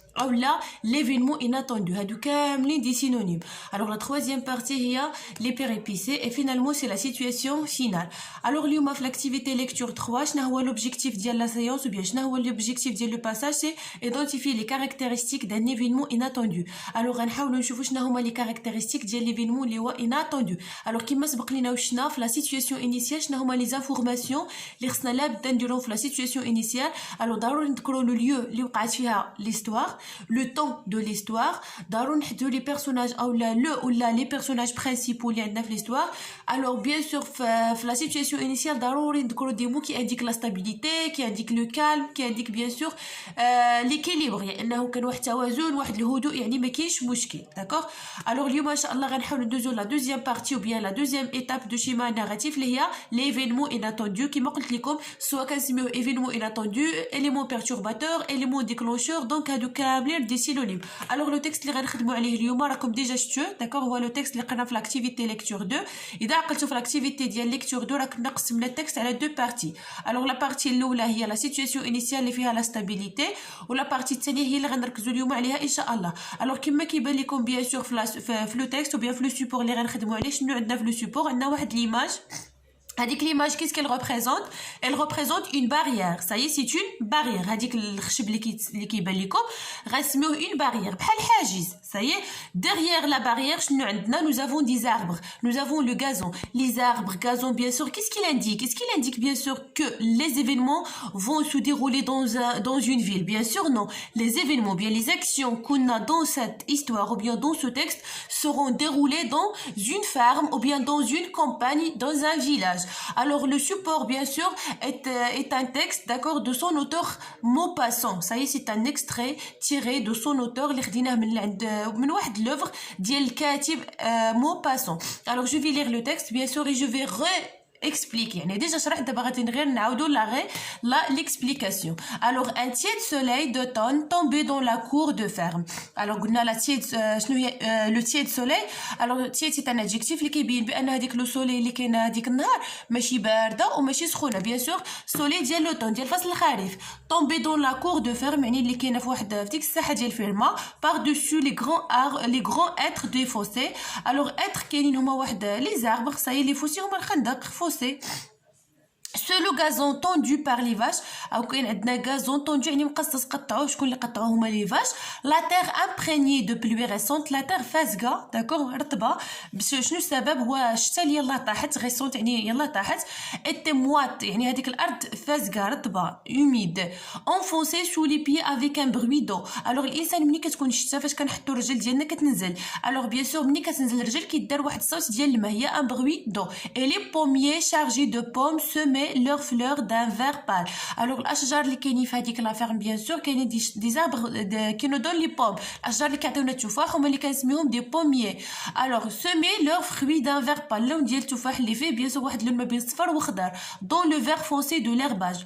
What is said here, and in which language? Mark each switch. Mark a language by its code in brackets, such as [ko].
[fr] ou là l'événement inattendu, [ar] هادو كاملين [fr] دي synonymes. alors la troisième partie [ar] هي [fr] les péripéties et finalement c'est la situation finale. alors [ar] اليوم في [fr] l'activité lecture 3 [ar] شنو هو [fr] l'objectif [ar] ديال [fr] la séance ou bien شنو هو l'objectif ديال le passage, c'est identifier les caractéristiques d'un événement inattendu. [ar] alors غنحاولوا نشوفوا شنو هما [fr] les caractéristiques [ar] ديال [fr] l'événement [ar] اللي هو inattendu. alors كما سبق لينا وشنا في [fr] la situation initiale [ar] شنو هما [fr] les informations [ar] اللي خصنا لابد نديرهم في la situation initiale. [fr] alors [ar] ضروري نذكروا [fr] le lieu [ar] اللي وقعت فيها [fr] l'histoire, le temps de l'histoire, [ar] ضروري نحددوا [fr] les personnages ou les personnages principaux [ar] اللي عندنا في [fr] l'histoire. alors bien sûr في la situation initiale [ar] ضروري نذكروا [fr] des mots qui indiquent la stabilité, qui indiquent le calme, qui indiquent bien sûr l'équilibre, [ar] يعني انه كان واحد التوازن واحد الهدوء, يعني ما كاينش مشكل. [fr] d'accord. alors [ar] اليوم ان شاء الله غنحاولوا ندوزو [fr] la deuxième partie ou bien la deuxième étape de schéma narratif [ar] اللي هي [fr] l'événement inattendu [ar] كما قلت لكم, سواء كنسميوه [fr] événement inattendu, élément perturbateur, élément déclencheur, [ar] donc هادو كاملين دي سينونيم. [fr] alors le texte [ar] اللي غنخدموا عليه اليوم راكم ديجا شفتوه, d'accord, هو لو تكست اللي قلنا في [fr] l'activité lecture 2. [ar] اذا عقلتوا في [fr] l'activité [ar] ديال [fr] lecture 2 [ar] راه كنا قسمنا التكست على [fr] deux parties. [ar] alors la partie الاولى هي [fr] la situation initiale [ar] اللي فيها [fr] la stabilité, [ar] و la partie الثانيه هي اللي غنركزوا اليوم عليها ان شاء الله. [fr] alors [ar] كما كيبان لكم [fr] bien sûr [ar] في لو تكست ou bien في لو سيبور اللي غنخدموا عليه, شنو عندنا في لو سيبور؟ عندنا واحد ليماج. هذيك [fr] l'image qu'est-ce qu'elle représente? Elle représente une barrière. ça y est, c'est une barrière. [ar] هذيك الخشب اللي كيبان لكم غنسميوه [fr] une barrière [ar] بحال حاجز. [fr] ça y est, derrière la barrière [ar] شنو عندنا؟ [fr] nous avons des arbres, nous avons le gazon. les arbres, gazon, bien sûr, qu'est-ce qu'il indique? Est-ce qu'il indique bien sûr que les événements vont se dérouler dans une ville? bien sûr non. les événements, bien les actions qu'on a dans cette histoire ou bien dans ce texte seront déroulées dans une ferme ou bien dans une campagne, dans un village. alors le support bien sûr est un texte, d'accord, de son auteur Maupassant. ça y est, c'est un extrait tiré de son auteur [ar] اللي خديناه من واحد [fr] l'œuvre [ar] ديال الكاتب [fr] Maupassant. alors je vais lire le texte bien sûr et je vais explique, [ar] يعني [fr] déjà [ar] شرحت, دابا غادي غير نعاودو [fr] l'explication. alors un tiède soleil d'automne tombait dans la cour de ferme. alors [ar] قلنا [fr] la tiède [ar] شنو هي [fr] le tiède soleil. alors tiède c'est un adjectif [ar] اللي كيبين بان هذيك لو سولي اللي كاينه هذيك النهار ماشي بارده وماشي سخونه. [fr] bien sûr soleil [ar] ديال لوطون ديال فصل الخريف. [fr] tomber dans la cour de ferme [ar] يعني اللي كاينه في واحد في ديك الساحه ديال الفيرما [fr] par dessus les grands êtres des fossés. alors êtres [ar] كاينين هما واحد [fr] les arbres, ça y est, les fossés [ar] هما الخندق [fr] fossé. c'est le gazon tendu par les vaches. [ar] او كاين عندنا [fr] gazon tendu [ar] يعني مقصص قطعوه. شكون اللي قطعوه؟ هما [fr] les vaches. la terre imprégnée de pluie récente, la terre [ar] فازقه, [fr] d'accord, [ar] رطبه. شنو السبب؟ هو الشتاء اللي يلاه طاحت, [fr] récente [ar] يعني يلاه طاحت. [fr] était moite [ar] يعني هذيك الارض فازقه رطبه, [fr] humide. enfoncée sous les pieds avec un bruit d'eau. alors [ar] الانسان ملي كتكون الشتاء فاش كنحطوا الرجل ديالنا كتنزل. [fr] alors bien sûr [ar] ملي كتنزل الرجل كيدار واحد الصوت ديال الماء, هي [fr] un bruit d'eau. et les pommiers chargés de pommes semaient leurs fleurs d'un vert pâle. [ar] alors الاشجار اللي كاينين في هذيك [fr] لا فيرم bien sûr [ar] كاينين [fr] دي زابغ كي نو دون لي بوم, [ar] الاشجار اللي كيعطيونا التفاح هما اللي كنسميوهم [fr] دي بوميي. alors semer leurs fruits d'un vert pâle, [ar] اللون ديال التفاح اللي فيه bien sûr واحد اللون ما بين الصفر وخضر, [fr] dans le vert foncé de l'herbage.